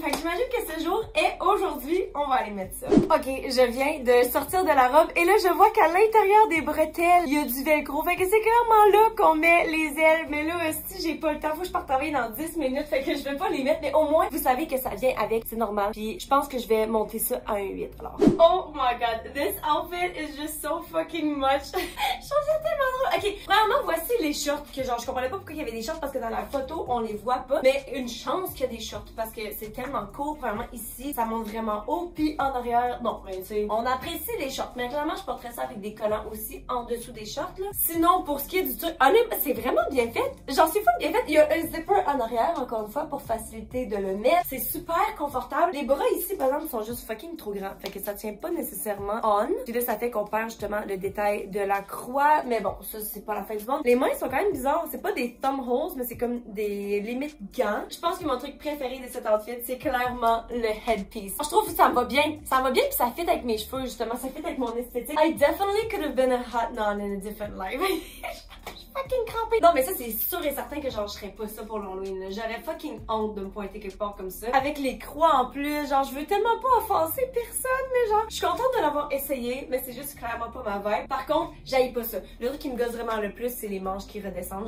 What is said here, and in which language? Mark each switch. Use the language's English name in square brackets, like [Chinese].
[French] Fait que j'imagine que ce jour est aujourd'hui. On va aller mettre ça. Ok, je viens de sortir de la robe et là je vois qu'à l'intérieur des bretelles il y a du velcro, fait que c'est clairement là qu'on met les ailes, mais là si j'ai pas le temps, faut que je parte travailler dans 10 minutes, fait que je vais pas les mettre, mais au moins vous savez que ça vient avec, c'est normal, puis je pense que je vais monter ça à un 8 alors. [English] Oh my god, this outfit is just so fucking much. [French] Je trouve ça tellement drôle. Ok, premièrement voici les shorts que genre je comprenais pas pourquoi il y avait des shorts parce que dans la photo on les voit pas, mais une chance qu'il y a des shorts parce que c'est tellement court, vraiment ici ça monte vraiment haut, puis en arrière, non, mais tu sais, on apprécie les shorts, mais clairement je porterais ça avec des collants aussi en dessous des shorts là. Sinon pour ce qui est du truc, honnêtement c'est vraiment bien fait, j'en suis full bien fait. Il y a un zipper en arrière encore une fois pour faciliter de le mettre, c'est super confortable. Les bras ici par exemple sont juste fucking trop grands, fait que ça tient pas nécessairement on, puis là ça fait qu'on perd justement le détail de la croix, mais bon ça c'est pas la fin du monde. Les mains sont quand même bizarres, c'est pas des thumb holes mais c'est comme des limites gants. Je pense que mon truc préféré de cet outfit c'est clairement le headpiece. Je trouve que ça va bien puis ça fit avec mes cheveux justement, ça fit avec mon esthétique. [English] I definitely could have been a hot nun in a different life. [French] Fucking crampée. Non mais ça c'est sûr et certain que genre je ferais pas ça pour l'Halloween. J'aurais fucking honte de me pointer quelque part comme ça. Avec les croix en plus, genre je veux tellement pas offenser personne, mais genre je suis contente de l'avoir essayé, mais c'est juste clairement pas ma vibe. Par contre, j'haïs pas ça. Le truc qui me gosse vraiment le plus, c'est les manches qui redescendent.